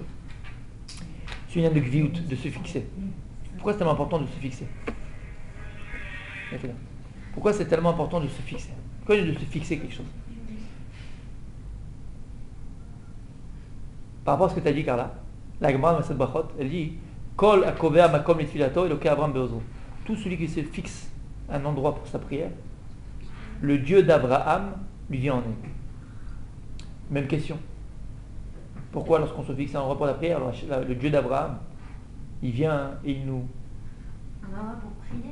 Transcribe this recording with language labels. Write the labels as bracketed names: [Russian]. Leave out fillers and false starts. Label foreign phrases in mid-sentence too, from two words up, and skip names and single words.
[French] C'est une âme de gviout, de se fixer. Pourquoi c'est tellement important de se fixer? Pourquoi c'est tellement important de se fixer? Pourquoi de se fixer quelque chose? Par rapport à ce que tu as dit, Carla, la Gemara Masad Bachot, elle dit [Hebrew] כל הקובע מקום לתפילתו אלוקי אברהם בעזרו. [French] Tout celui qui se fixe un endroit pour sa prière, le Dieu d'Abraham lui vient en aide. Même question. Pourquoi lorsqu'on se fixe un endroit pour la prière, le Dieu d'Abraham, il vient et il nous... Un endroit pour prier.